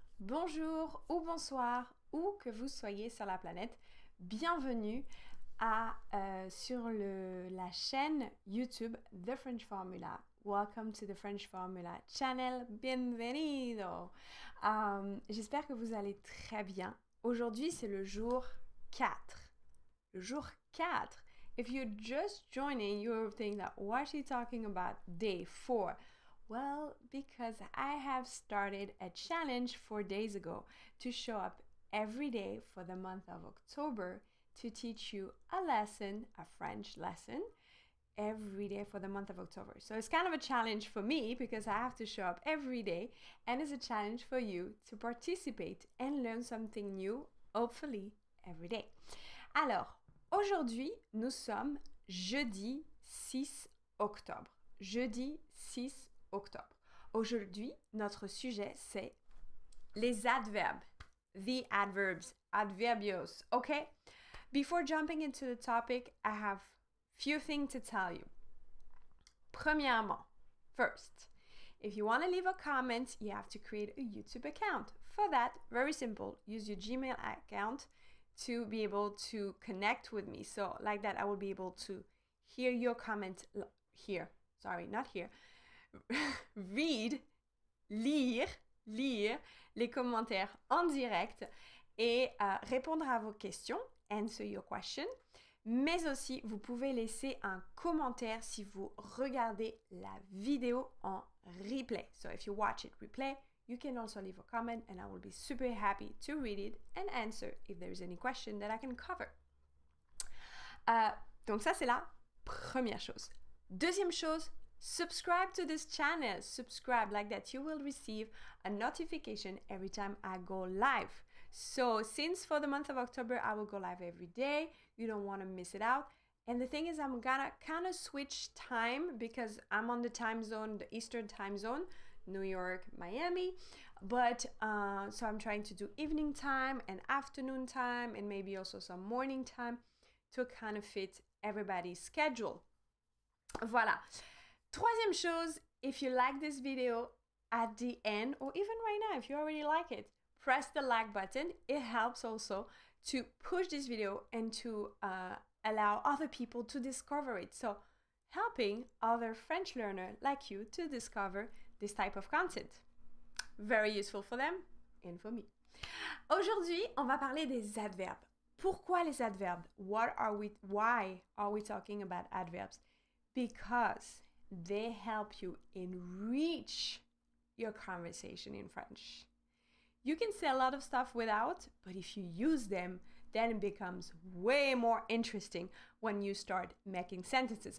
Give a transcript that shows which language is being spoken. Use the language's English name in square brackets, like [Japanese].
[French] Bonjour ou bonsoir, où que vous soyez sur la planète. Bienvenue sur la chaîne YouTube The French Formula. [English] Welcome to the French Formula channel. [Spanish] Bienvenido. [French] J'espère que vous allez très bien. Aujourd'hui, c'est le jour 4. Le jour 4. [English] If you're just joining, you'll think that what is she talking about? Day 4. Well, because I have started a challenge 4 days ago to show up every day for the month of October to teach you a lesson, a French lesson, every day for the month of October. So it's kind of a challenge for me because I have to show up every day, and it's a challenge for you to participate and learn something new, hopefully every day. [French] Alors, aujourd'hui, nous sommes jeudi 6 octobre. Jeudi 6 octobre. Aujourd'hui, notre sujet, c'est les adverbes. [English] The adverbs. Adverbios. Okay? Before jumping into the topic, I have few things to tell you. Premièrement, first, if you want to leave a comment, you have to create a YouTube account. For that, very simple. Use your Gmail account to be able to connect with me. So like that, I will be able to hear your comment here. Sorry, not here. [French] Read, lire les commentaires en direct et répondre à vos questions, [English] answer your question. [French] Mais aussi, vous pouvez laisser un commentaire si vous regardez la vidéo en replay. [English] So if you watch it replay, you can also leave a comment and I will be super happy to read it and answer if there is any question that I can cover. [French] Donc ça, c'est la première chose. Deuxième chose, [English] subscribe to this channel. Subscribe, like that you will receive a notification every time I go live. So since for the month of October, I will go live every day. You don't want to miss it out. And the thing is, I'm gonna kind of switch time because I'm on the time zone, the Eastern time zone, New York, Miami. But so I'm trying to do evening time and afternoon time and maybe also some morning time to kind of fit everybody's schedule. Voilà. [French] Troisième chose, [English] if you like this video at the end, or even right now, if you already like it, press the like button. It helps also to push this video and to allow other people to discover it. So helping other French learners like you to discover this type of content. Very useful for them and for me. [French] Aujourd'hui, on va parler des adverbes. Pourquoi les adverbes? [English] Why are we talking about adverbs? Because they help you enrich your conversation in French. You can say a lot of stuff without, but if you use them, then it becomes way more interesting when you start making sentences.